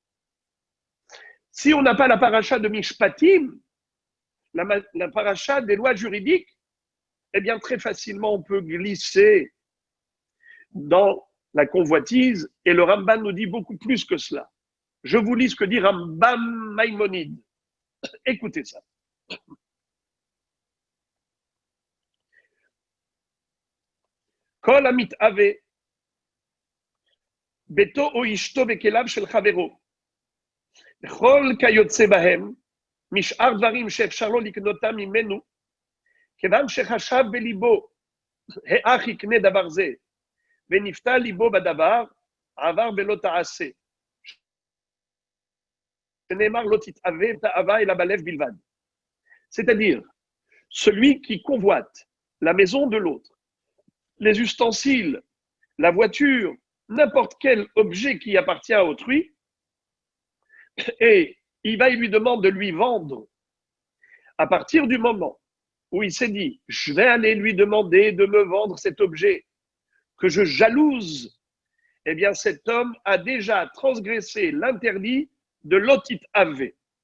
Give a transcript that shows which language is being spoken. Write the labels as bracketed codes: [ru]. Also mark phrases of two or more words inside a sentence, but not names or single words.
[fr] Si on n'a pas la paracha de Mishpatim, la paracha des lois juridiques, eh bien très facilement on peut glisser dans la convoitise, et le Ramban nous dit beaucoup plus que cela. Je vous lis ce que dit Rambam Maïmonide. Écoutez ça. [he] Kol המתאווה ביתו או אשתו בכליו של חברו, וכל כיוצא בהם, משאר דברים שאפשר לו לקנותם ממנו, כיוון שחשב בליבו, האח יקנה דבר זה, ונפתה ליבו בדבר, עבר ולא תעשה. שנאמר לא תתאווה תאווה אלא בלב בלבד. [fr] C'est-à-dire, celui qui convoite la maison de l'autre, les ustensiles, la voiture, n'importe quel objet qui appartient à autrui, et il lui demande de lui vendre. À partir du moment où il s'est dit, je vais aller lui demander de me vendre cet objet que je jalouse, eh bien cet homme a déjà transgressé l'interdit de l'otit avé.